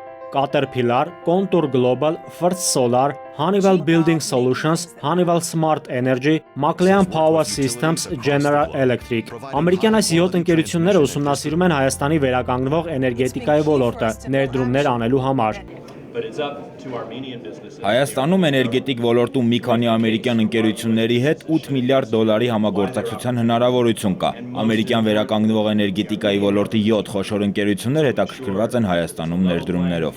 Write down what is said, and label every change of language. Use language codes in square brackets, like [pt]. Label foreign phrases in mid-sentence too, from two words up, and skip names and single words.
[hy] Caterpillar, Contour Global, First Solar, Honeywell Building Solutions, Honeywell Smart Energy, McLean Power Systems, General Electric։ Ամերիկյան այս 7 ընկերությունները ուսումնասիրում են Հայաստանի վերականգնվող էներգետիկայի ոլորտը ներդրումներ անելու համար։ Հայաստանում էներգետիկ ոլորտում մի քանի ամերիկյան ընկերությունների հետ 8 միլիարդ դոլարի համագործակցության հնարավորություն կա։ Ամերիկյան վերականգնվող էներգետիկայի ոլորտի 7 խոշոր ընկերություններ հետաքրքրված են Հայաստանում ներդրումներով։